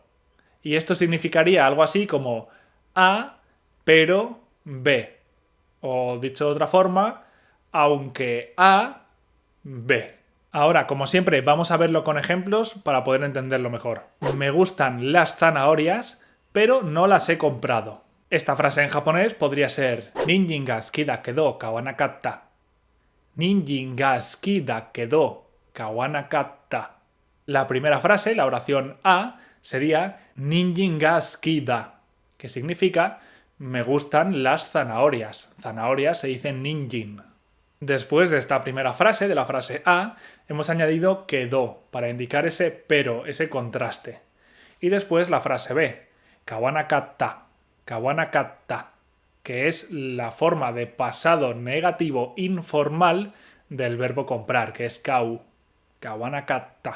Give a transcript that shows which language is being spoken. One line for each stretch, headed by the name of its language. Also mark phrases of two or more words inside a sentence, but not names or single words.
Spanish: Y esto significaría algo así como A pero B. O dicho de otra forma, aunque A, B. Ahora, como siempre, vamos a verlo con ejemplos para poder entenderlo mejor. Me gustan las zanahorias, pero no las he comprado. Esta frase en japonés podría ser
Japanese: 人参が好きだけど買わなかった. 人参が好きだけど買わなかった.
Spanish: La primera frase, la oración A, sería
Japanese: 人参が好きだ,
Spanish: que significa me gustan las zanahorias. Zanahorias se dice ninjin. Después de esta primera frase, de la frase A, hemos añadido kedo para indicar ese pero, ese contraste. Y después la frase B, kawanakatta, kawanakatta, que es la forma de pasado negativo informal del verbo comprar, que es kau, kawanakatta.